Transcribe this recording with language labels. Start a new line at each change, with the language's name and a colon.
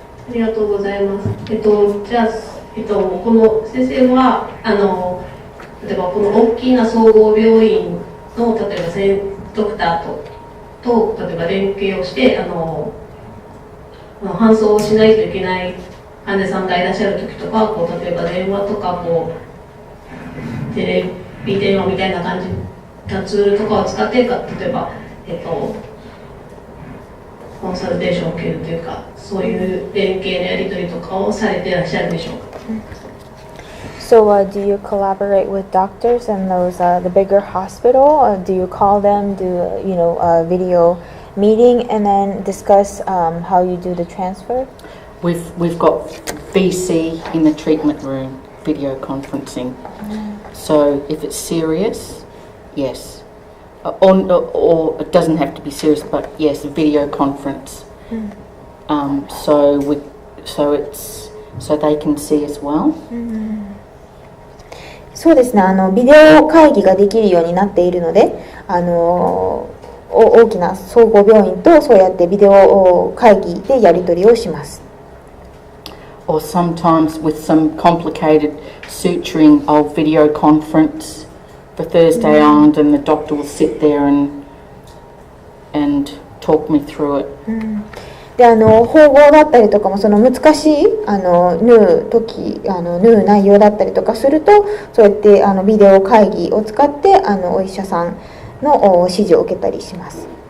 Japanese: ありがとうございます。じゃあ、この先生は例えばこの大きな総合病院の例えばドクターと例えば連携をして搬送をしないといけない患者さんがいらっしゃる時とか、例えば電話とかテレビ電話みたいな感じのツールとかを使って例えばコンサルテーションを受けるというか、そういう連携のやり取りとかをされていらっしゃるでしょうか。
English: So do you collaborate with doctors in those the bigger hospital? Do you call them, do a video meeting, and then discuss how you do the transfer? We've got VC in the treatment room, video conferencing. So if it's serious, yes. Or it doesn't have to be serious, but yes, a video conference. So it's so they can see as well.
Japanese: そうですね、ビデオ会議ができるようになっているので、大きな総合病院とそうやってビデオ会議でやり取りをします。
English: Or sometimes with some complicated suturing, I'll video conference for Thursday Island and the doctor will sit there and talk me through it.
Japanese: で縫合だったりとかもその難しい縫う内容だったりとかするとそうやってビデオ会議を使ってお医者さんの指示を受けたりします。